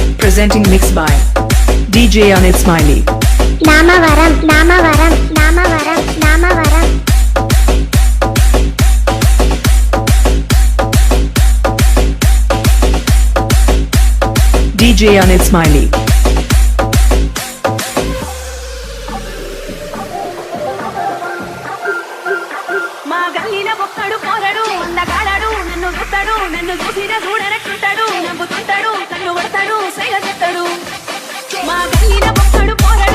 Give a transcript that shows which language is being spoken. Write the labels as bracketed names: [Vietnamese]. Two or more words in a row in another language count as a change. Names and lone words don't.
[English] Presenting mixed by DJ Anit Smiley. Namavaram, Namavaram, Namavaram, Namavaram. DJ Anit Smiley. [Telugu] నన్ను చూసినా చూడనట్టుంటాడు నవ్వుతుంటాడు కన్ను కొడతాడు సైగ చెప్తాడు మా గల్లీన బొక్కడు పోరాడు